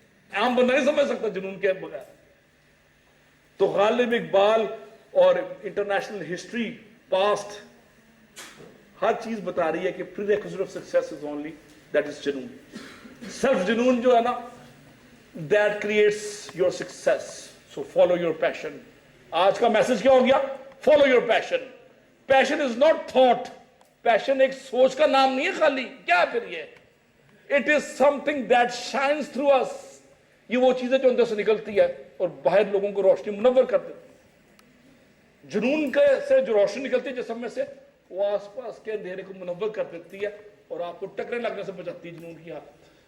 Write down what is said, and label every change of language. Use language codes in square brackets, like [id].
[ur] عام بندہ نہیں سمجھ سکتا جنون کے بغیر. تو غالب اقبال اور انٹرنیشنل ہسٹری پاسٹ ہر چیز بتا رہی ہے کہ [en] prerequisite of success is only that is [ur] جنون. [en] self [ur] جنون جو ہے نا, [en] that creates your success. So follow your passion. [ur] آج کا میسج کیا ہو گیا؟ [en] Follow your passion. Passion is not thought. [ur] Passion ایک سوچ کا نام نہیں ہے خالی. کیا پھر یہ؟ [en] It is something that shines through us. [ur] یہ وہ چیز ہے جو اندر سے نکلتی ہے اور باہر لوگوں کو روشنی منور کر دیتی. جنون سے جو روشنی نکلتی ہے جسم میں سے, وہ آس پاس کے اندھیرے کو منور کر دیتی ہے اور آپ کو ٹکرے لگنے سے بچاتی ہے جنون کی حالت.